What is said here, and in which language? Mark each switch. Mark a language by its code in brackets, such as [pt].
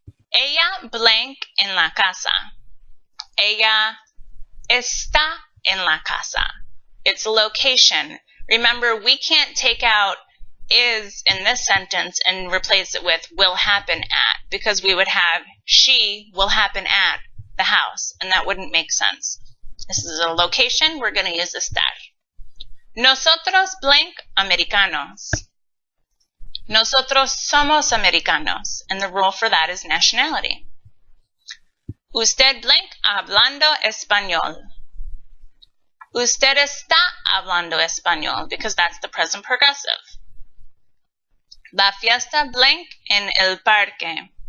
[es] Ella blank en la casa. Ella está en la casa. [en] It's location. Remember, we can't take out is in this sentence and replace it with will happen at, because we would have she will happen at the house, and that wouldn't make sense. This is a location. We're going to use estar. [es] Nosotros blank americanos. Nosotros somos americanos, [en] and the rule for that is nationality. [es] Usted blank hablando español. Usted está hablando español, [en] because that's the present progressive. [es] La fiesta blank en el parque.